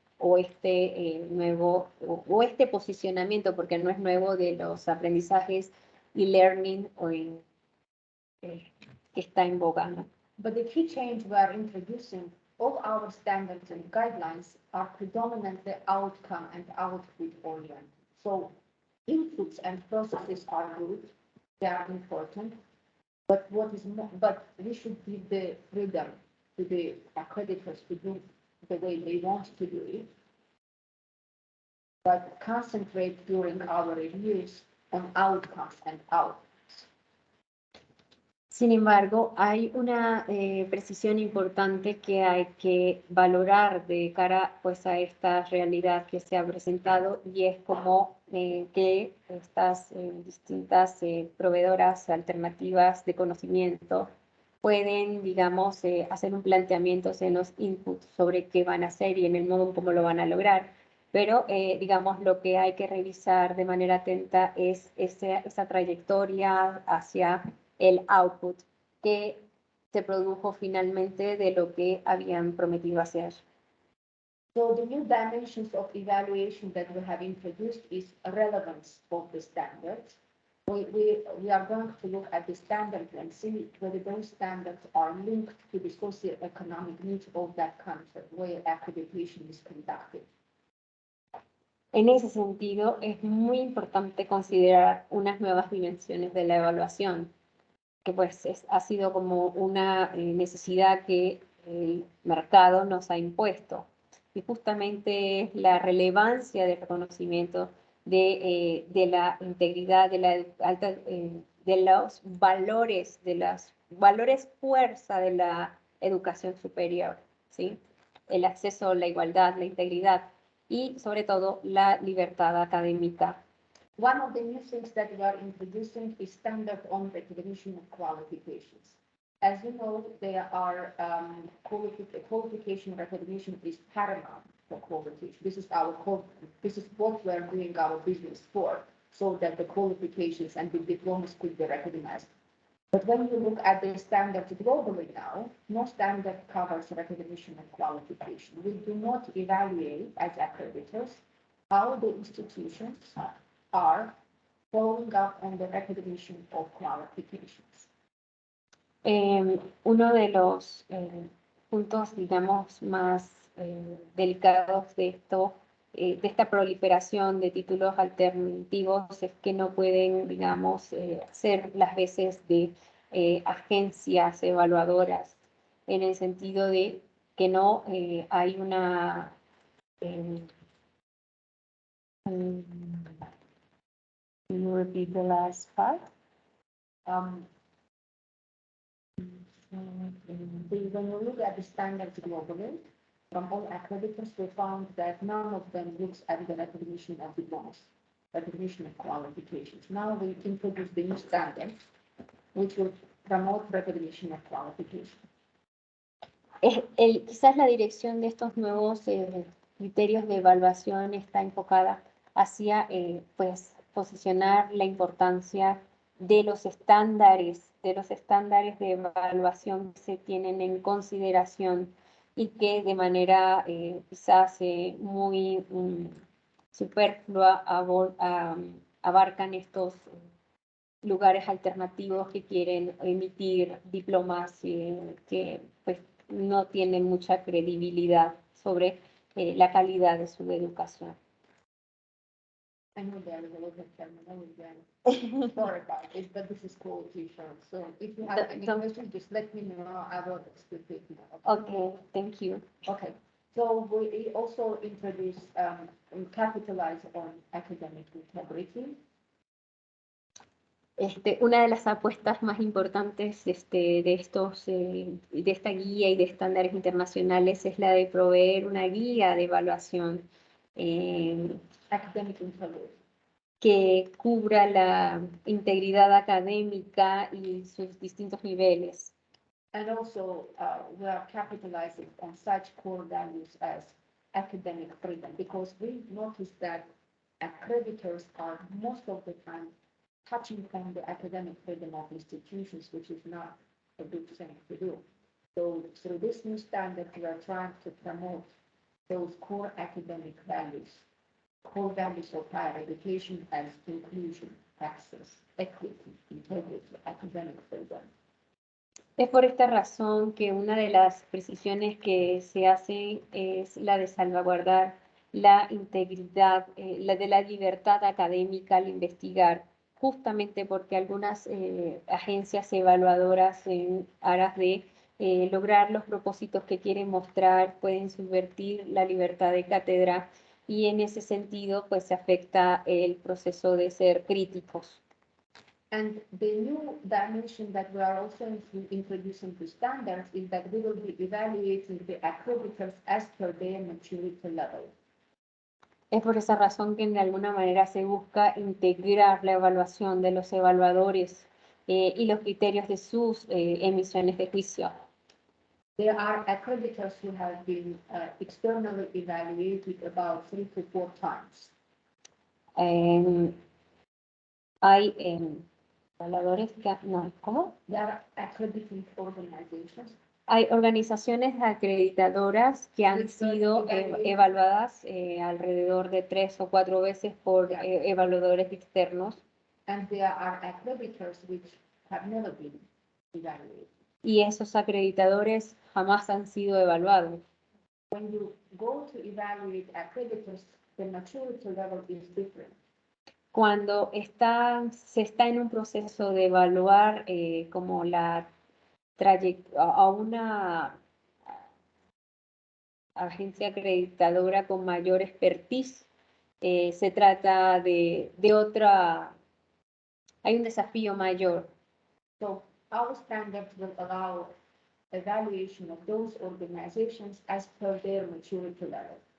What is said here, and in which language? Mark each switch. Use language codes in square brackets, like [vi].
[es] o este nuevo, o este posicionamiento, porque no es nuevo, de los aprendizajes e-learning que está en boga, ¿no? [en] But the key change we are introducing, all our standards and guidelines are predominantly outcome and output oriented. So inputs and processes are good, they are important, but we should give the freedom to the accreditors to do the way they want to do it, but concentrate during our reviews on outcomes and outputs. [es] Sin embargo, hay una precisión importante que hay que valorar de cara, pues, a esta realidad que se ha presentado, y es como que estas distintas proveedoras alternativas de conocimiento pueden, digamos, hacer un planteamiento en los inputs sobre qué van a hacer y en el modo en cómo lo van a lograr. Pero, digamos, lo que hay que revisar de manera atenta es esa trayectoria hacia el output que se produjo finalmente de lo que habían prometido hacer. [en] So the new dimensions of evaluation that we have introduced is relevance of the standards. We are going to look at the standards and see whether those standards are linked to the socioeconomic needs of that country where accreditation is conducted. [es] En ese sentido, es muy importante considerar unas nuevas dimensiones de la evaluación, que pues ha sido como una necesidad que el mercado nos ha impuesto. Y justamente es la relevancia del reconocimiento de la integridad, de la alta, de los valores fuerza de la educación superior, ¿sí? El acceso, la igualdad, la integridad y sobre todo la libertad académica. [en] One of the new things that we are introducing is standard on recognition of qualifications. As you know, there are qualification recognition is paramount for qualification. This is what we are doing our business for, so that the qualifications and the diplomas could be recognized. But when you look at the standards globally now, no standard covers recognition of qualification. We do not evaluate as accreditors how the institutions are following up on the recognition of qualifications. [es] Uno de los puntos, digamos, más delicados de esto, de esta proliferación de títulos alternativos, es que no pueden, digamos, ser las veces de agencias evaluadoras, en el sentido de que no hay una [en] Can you repeat the last part? When you look at the standards globally, from all accreditors, we found that none of them looks at the recognition of diplomas, recognition of qualifications. Now we introduce the new standards, which will promote recognition of qualifications. [es] Quizás la dirección de estos nuevos criterios de evaluación está enfocada hacia, pues, posicionar la importancia de los estándares de evaluación que se tienen en consideración y que de manera quizás muy superflua abarcan estos lugares alternativos que quieren emitir diplomas que pues no tienen mucha credibilidad sobre la calidad de su educación. [en] I know there is a lot of terminology. Sorry about it, but this is quality assurance. So if you have any questions, just let me know. I will explain it. Okay, thank you. Okay, so we also introduce and capitalize on academic integrity. [es] Una de las apuestas más importantes de esta guía y de estándares internacionales es la de proveer una guía de evaluación [en] Academic integrity. [es] Que cubra la integridad académica y sus distintos niveles. [en] And also, we are capitalizing on such core values as academic freedom, because we noticed that accreditors are most of the time touching on the academic freedom of institutions, which is not a good thing to do. So through this new standard, we are trying to promote those core academic values, core values of higher education as inclusion, access, equity, integrity, academic freedom. [es] Es por esta razón que una de las precisiones que se hacen es la de salvaguardar la integridad, la de la libertad académica al investigar, justamente porque algunas agencias evaluadoras en aras de lograr los propósitos que quieren mostrar pueden subvertir la libertad de cátedra y en ese sentido pues se afecta el proceso de ser críticos. [en] And the new dimension that we are also introducing to standards is that we will be evaluating the accreditors as per their maturity level. [es] Es por esa razón que de alguna manera se busca integrar la evaluación de los evaluadores y los criterios de sus emisiones de juicio. [en] There are accreditors who have been externally evaluated about 3 to 4 times. [es] Hay evaluadores que, no, ¿cómo? [en] There are accrediting organizations. [es] Hay organizaciones acreditadoras que han sido evaluadas alrededor de 3 o 4 veces por evaluadores externos. [en] And there are accreditors which have never been evaluated. [es] Y esos acreditadores jamás han sido evaluados. [en] When you go to evaluate accreditors, the maturity level is different. [es] Cuando se está en un proceso de evaluar como la trayectoria a una agencia acreditadora con mayor expertise, se trata de otra, hay un desafío mayor. [en] So our standards will allow evaluation of those organizations as per their maturity level.